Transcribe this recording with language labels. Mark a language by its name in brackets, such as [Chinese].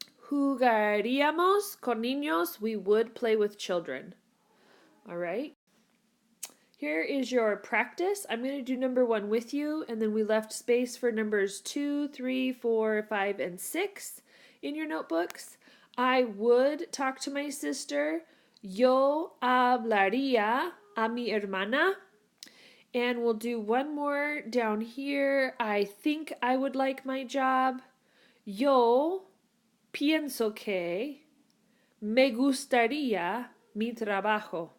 [Spanish] Jugaríamos con niños, [English] we would play with children. All right. Here is your practice. I'm going to do number 1 with you, and then we left space for numbers 2, 3, 4, 5, and 6 in your notebooks. I would talk to my sister. [Spanish] Yo hablaría a mi hermana. [English] And we'll do one more down here. I think I would like my job. [Spanish] Yo pienso que me gustaría mi trabajo.